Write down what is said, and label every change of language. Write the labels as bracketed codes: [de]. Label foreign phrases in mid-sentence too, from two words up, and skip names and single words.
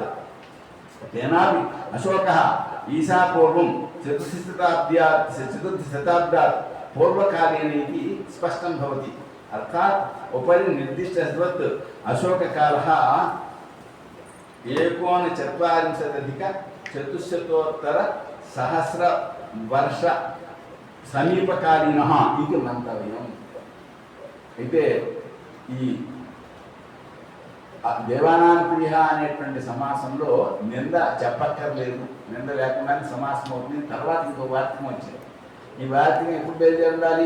[sa] तेनापि अशोकः ईसा पूर्वं 4th शताब्द्यात् पूर्वकालीन इति स्पष्टं भवति। अर्थात् उपरि निर्दिष्टवत् अशोककालः 19,400 वर्ष సమీపకాలీనః ఇది మంతవ్యం. [te] అయితే ఈ దేవానాం ప్రియ అనేటువంటి సమాసంలో నింద చెప్పక్కర్లేదు, నింద లేకుండానే సమాసం అవుతుంది. తర్వాత ఇంకో వాక్యం వచ్చింది. ఈ వాక్యం ఎప్పుడు బయలుదేరి ఉండాలి?